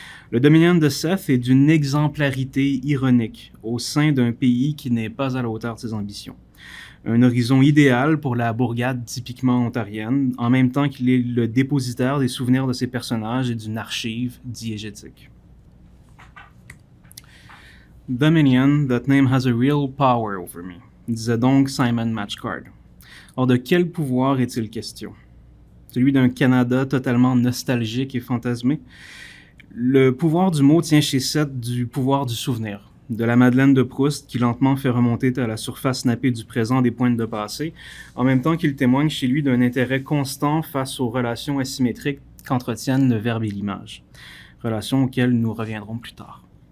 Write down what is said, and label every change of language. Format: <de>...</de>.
<fr>Le Dominion de Seth est d'une exemplarité ironique au sein d'un pays qui n'est pas à la hauteur de ses ambitions. Un horizon idéal pour la bourgade typiquement ontarienne, en même temps qu'il est le dépositaire des souvenirs de ses personnages et d'une archive diégétique.</fr> <en>Dominion, that name has a real power over me.</en> <fr>disait donc Simon Matchcard. Or, de quel pouvoir est-il question? Celui d'un Canada totalement nostalgique et fantasmé? Le pouvoir du mot tient chez Seth du pouvoir du souvenir, de la Madeleine de Proust qui lentement fait remonter à la surface nappée du présent des pointes de passé, en même temps qu'il témoigne chez lui d'un intérêt constant face aux relations asymétriques qu'entretiennent le verbe et l'image, relations auxquelles nous reviendrons plus tard.</fr>